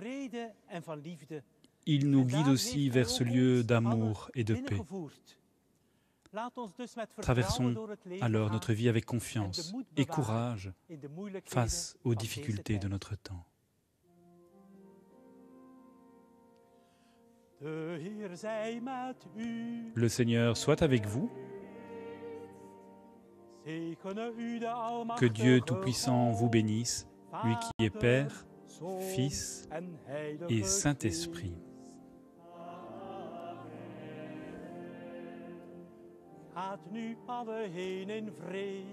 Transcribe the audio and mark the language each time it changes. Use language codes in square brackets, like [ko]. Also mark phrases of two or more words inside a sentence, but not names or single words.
[fr] Il nous guide aussi vers ce lieu d'amour et de paix. Traversons alors notre vie avec confiance et courage face aux difficultés de notre temps. [nl] De Heer zij met u. [fr] Le Seigneur soit avec vous. [nl] Zegene u de Almachtige [fr] Que Dieu Tout-Puissant vous bénisse, lui qui est [nl] Vader, [fr] Père, [nl] Zoon [fr] Fils [nl] en Heilige [fr] et Saint-Esprit. [nl] Gaat nu alle heen in vrede.